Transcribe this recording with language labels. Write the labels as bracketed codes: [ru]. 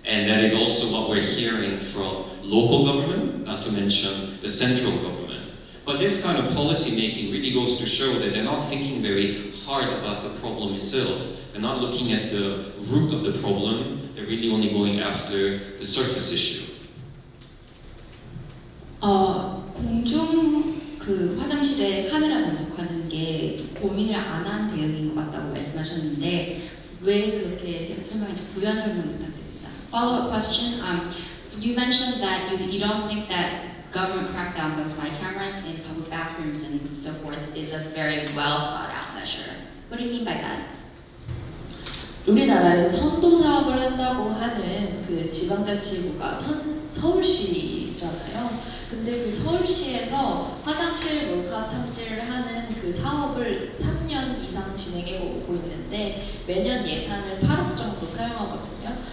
[en] And that is also what we're hearing from local government, not to mention the central government. But this kind of policy making really goes to show that they're not thinking very hard about the problem itself. They're not looking at the root of the problem, they're really only going after the surface issue. [ko] 공중 그 화장실에 카메라 단속하는 게 고민을 안 한 대응인 것 같다고 말씀하셨는데 왜 그렇게 설명인지 부연 설명 부탁드립니다. [en] Follow-up question. You mentioned that you don't think that government crackdowns on spy cameras in public bathrooms and so forth is a very well thought out measure. What do you mean by that? [ko] 우리나라에서 선도 사업을 한다고 하는 그 지방자치구가 서울시잖아요. 근데 그 서울시에서 화장실 몰카 탐지를 하는 그 사업을 3년 이상 진행해 오고 있는데 매년 예산을 8억 정도 사용하거든요.